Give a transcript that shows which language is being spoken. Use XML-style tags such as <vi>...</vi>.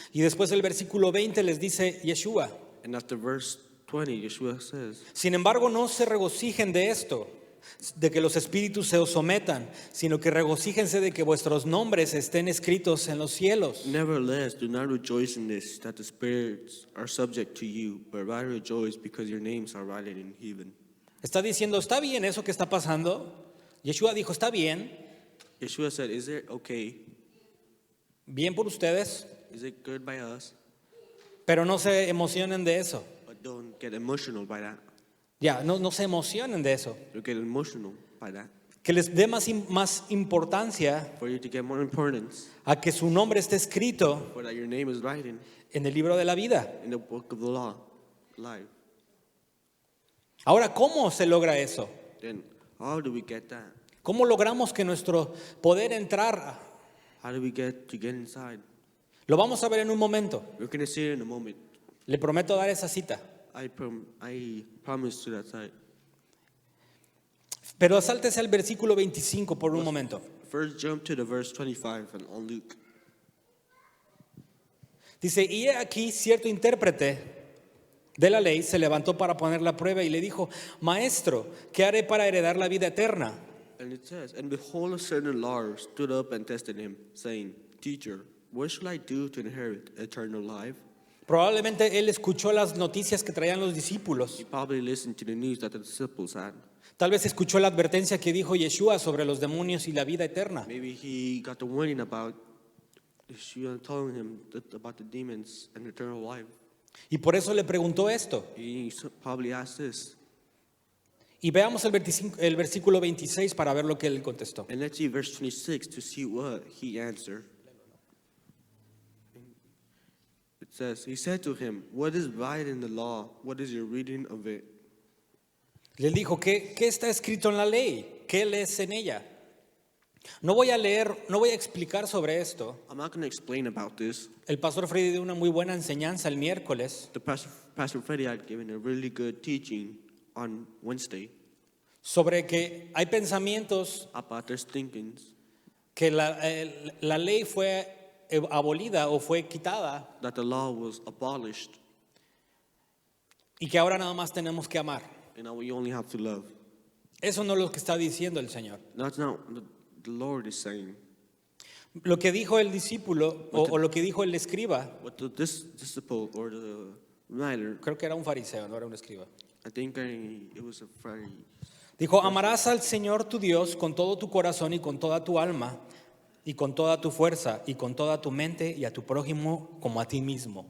<es>Y después el versículo 20 les dice Yeshua:</es> <en>And after verse 20, Yeshua says,</en> <es>sin embargo, no se regocijen de esto, de que los espíritus se os sometan, sino que regocíjense de que vuestros nombres estén escritos en los cielos.</es> <en>nevertheless, do not rejoice in this, that the spirits are subject to you, but rather rejoice because your names are written in heaven.</en> <es>Está diciendo, ¿está bien eso que está pasando? Yeshua dijo, está bien,</es> <en>Yeshua said, is it okay?</en> <es>bien por ustedes,</es> <en>Is it good by us?</en> <es>pero no se emocionen de eso.</es> <en>But don't get emotional by that.</en> <es>Ya, no se emocionen de eso.</es> <en>Don't get emotional by that.</en> <es>Que les dé más importancia</es> <en>For you to get more importance,</en> <es>a que su nombre esté escrito</es> <en>for that your name is written</en> <es>en el libro de la vida.</es> <en>in the book of the law, life.</en> <es>Ahora, ¿cómo se logra eso?</es> <en>Then how do we get that?</en> <es>¿Cómo logramos que nuestro poder entrar?</es> <en>How do we get inside?</en> <es>Lo vamos a ver en un momento.</es> <en>We're going to see it in a moment.</en> <es>Le prometo dar esa cita.</es> <en>I promise to that side.</en> <es>Pero sáltese al versículo 25 por un momento.</es> <en>First, jump to the verse 25 and on Luke.</en> <es>Dice, y he aquí cierto intérprete de la ley se levantó para poner la prueba y le dijo, maestro, ¿qué haré para heredar la vida eterna?</es> <en>And it says, and behold, a certain lawyer stood up and tested him, saying, Teacher, what shall I do to inherit eternal life?</en> <es>Probablemente él escuchó las noticias que traían los discípulos.</es> <en>He probably listened to the news that the disciples had.</en> <es>Tal vez escuchó la advertencia que dijo Yeshua sobre los demonios y la vida eterna.</es> <en>Maybe he got the warning about Yeshua telling him about the demons and eternal life.</en> <es>Y por eso le preguntó esto.</es> <en>He probably asked this.</en> <es>Y veamos el versículo 26 para ver lo que él contestó.</es> <en>And let's see verse 26 to see what he answered. It says, he said to him, what is right in the law? What is your reading of it?</en> <es>Le dijo, ¿qué está escrito en la ley? ¿Qué lees en ella? No voy a explicar sobre esto.</es> <en>I'm not going to explain about this.</en> <es>El pastor Freddy dio una muy buena enseñanza el miércoles</es> <en>The Pastor Freddie had given a really good teaching on Wednesday</en> <es>sobre que hay pensamientos</es> <en>about their thinkings,</en> <es>que la ley fue abolida o fue quitada</es> <en>that the law was abolished,</en> <es>y que ahora nada más tenemos que amar.</es> <en>and now we only have to love.</en> <es>Eso no es lo que está diciendo el Señor.</es> <en>That's not what the Lord is saying.</en> <es>Lo que dijo el discípulo o lo que dijo el escriba,</es> <en>What this disciple or the writer,</en> <es>creo que era un fariseo, no era un escriba.</es> <en>I think it was a Friday.</en> <es>Dijo, amarás al Señor tu Dios con todo tu corazón y con toda tu alma y con toda tu fuerza y con toda tu mente y a tu prójimo como a ti mismo.</es>